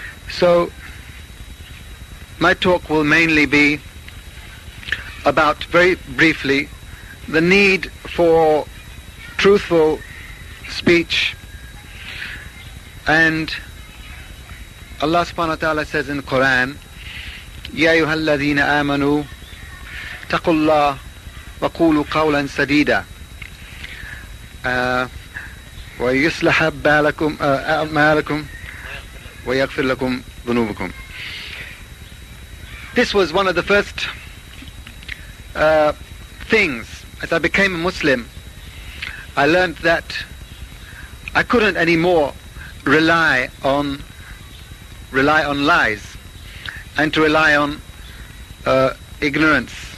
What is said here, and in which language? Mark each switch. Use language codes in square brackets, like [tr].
[en] So my talk will mainly be about, very briefly, the need for truthful speech. And Allah subhanahu wa ta'ala says in the Quran, [ar] يَا أَيُّهَا الَّذِينَ آمَنُوا تَقُوا اللَّهَ وَقُولُوا قَوْلًا سَدِيدًا وَيُصْلِحْ بَالَكُمْ أَعْمَالَكُمْ وَيَغْفِرْ لَكُمْ ذُنُوبَكُمْ. [en] This was one of the first things. As I became a Muslim, I learned that I couldn't anymore rely on lies, and to rely on ignorance.